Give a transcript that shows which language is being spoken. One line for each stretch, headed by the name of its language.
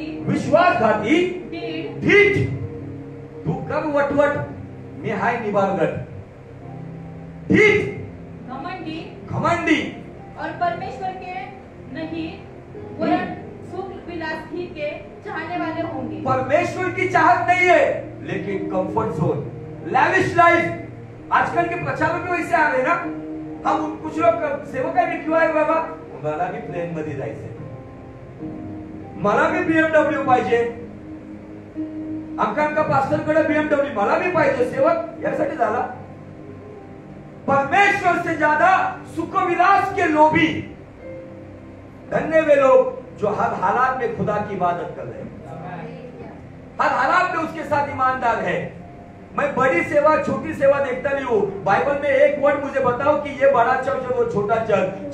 Hindi: विश्वासघाती, ढीठ,
Marathi: तू कर वटवट, मी हाय निबारगट,
Hindi: ढीठ, घमंडी और परमेश्वर के नहीं वरन सुख विलास ही के चाहने वाले होंगे। परमेश्वर की चाहत नहीं है लेकिन कंफर्ट जोन, लैविश लाइफ।
Marathi: आजकल के प्रचारक भी वैसे आ रहे ना,
Hindi: हम कुछ लोग
Marathi: सेवक आहे मी किंवा बाबा मला भी प्लेन मध्ये जायचंय, मला भी BMW पाहिजे, आमका पास्टरकडे BMW मला भी पाहिजे, सेवक यासाठी झाला।
Hindi: परमेश्वर से ज्यादा सुख विलास के लोभी। धन्य वे लोग जो हर हालात में खुदा की इबादत कर रहे हैं, हर हालात में उसके साथ ईमानदार है। मैं बड़ी सेवा छोटी सेवा देखता नहीं हूं। बाइबल में एक वर्ड मुझे बताओ कि ये बड़ा चर्च है वो छोटा चर्च।